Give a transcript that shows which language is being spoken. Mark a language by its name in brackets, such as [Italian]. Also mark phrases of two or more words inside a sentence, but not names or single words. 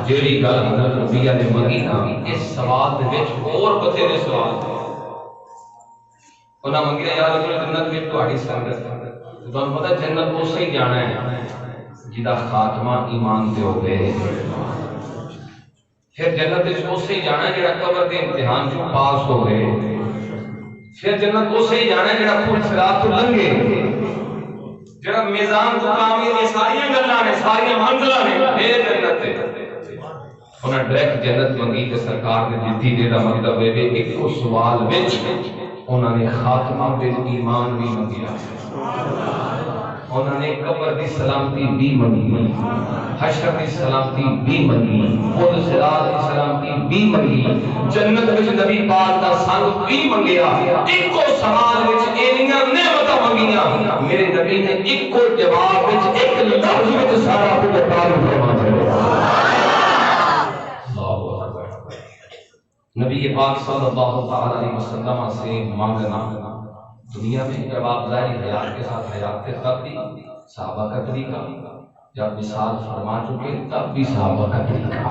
[Punjabi] جیڑی گل حضرت ربیہ نے منگی نا اس سوال دے وچ اور بتھیرے سوال تھے. انہاں منگیا یا رسول جنت وچ تہاڈی سنگت تانوں پتہ جنت اسے ہی جانا ہے جدا خاتمہ ایمان تے ہوے. پھر جنت وچ اسے ہی جانا ہے جڑا قبر دے امتحان چوں پاس ہوے. پھر جنت اسے ہی جانا ہے جڑا پھول صراط تو لنگے. جڑا میزان تو کامیابی ساری گلاں نے ساری منزلاں نے اے جنت ہے. انہاں ڈائریکٹ جنت منگی تے سرکار نے دتی. دے دا مطلب ہے کہ ایک سوال وچ انہاں نے خاتمہ بالایمان بھی منگیا. انہوں نے قبر دی سلامتی بھی منگی, حشر دی سلامتی بھی منگی, خود صراط دی سلامتی بھی منگی, جنت وچ نبی پاک دا سنگ بھی منگیا. ایکو سوال وچ اینیاں نعمتاں منگیاں, میرے نبی نے ایکو جواب وچ ایک لفظ وچ سارا کچھ فرما دیا. [Urdu] نبی نبی پاک [Arabic] صلی اللہ تعالی علیہ وسلم [Urdu] سے مانگنا دنیا میں جب آپ ظاہری حیات کے ساتھ حیات تھے تب بھی صحابہ کا طریقہ، جب مثال فرما چکے تب بھی صحابہ کا طریقہ.